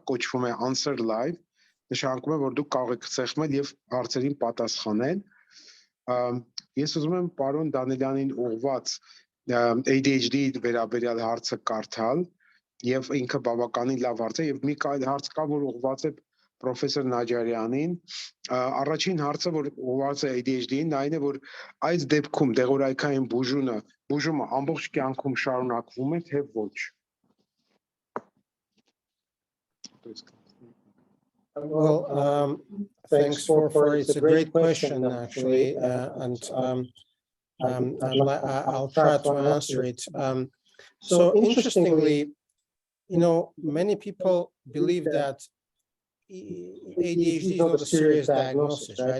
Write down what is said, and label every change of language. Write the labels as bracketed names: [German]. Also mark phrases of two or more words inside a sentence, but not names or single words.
[Armenian] կոչվում է Answer Live, նշանակում է, որ դուք կարող եք ցեղմել եւ հարցերին պատասխանել։ Ես ուզում եմ պարոն Դանելյանին ուղղված ADHD վերաբերյալ հարցը կարդալ եւ ինքը բավականին լավ հարց է եւ մի հարց կա, որ ուղղված է պրոֆեսոր Նաջարյանին։ Առաջին հարցը, որ ուղղված է ADHD-ին, այն է, որ այս դեպքում դեղորայքային բուժումը ամբողջ կյանքում շարունակվում է, թե ոչ։ [English] Well, thanks for it's a great question actually, and I'll try to answer it. So interestingly, many people believe that ADHD is not a serious diagnosis, right?